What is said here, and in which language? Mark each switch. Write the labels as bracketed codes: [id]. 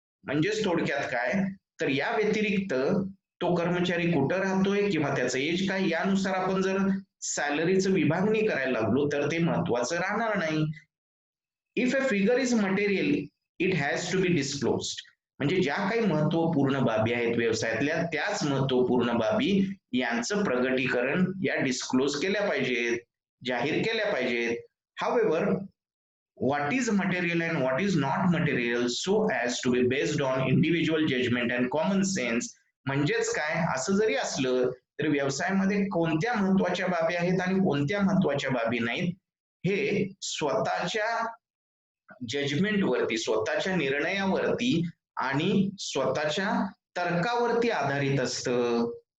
[mr] म्हणजेच थोडक्यात काय, तर या व्यतिरिक्त तो कर्मचारी कुठं राहतोय किंवा त्याचं एज काय यानुसार आपण जर सॅलरीचं विभागणी करायला लागलो तर ते महत्वाचं राहणार नाही. [en] If a figure is material it has to be disclosed. [mr] म्हणजे ज्या काही महत्वपूर्ण बाबी आहेत व्यवसायातल्या, त्याच महत्वपूर्ण बाबी यांचं प्रगटीकरण या डिस्क्लोज केल्या पाहिजेत, जाहीर केल्या पाहिजेत. [en] However, what is material and what is not material so as to be based on individual judgment and common sense. [mr] म्हणजेच काय, असं जरी असलं तरी व्यवसायामध्ये कोणत्या महत्वाच्या बाबी आहेत आणि कोणत्या महत्वाच्या बाबी नाहीत हे स्वतःच्या जजमेंट वरती, स्वतःच्या निर्णयावरती आणि स्वतःच्या तर्कावरती आधारित असतं.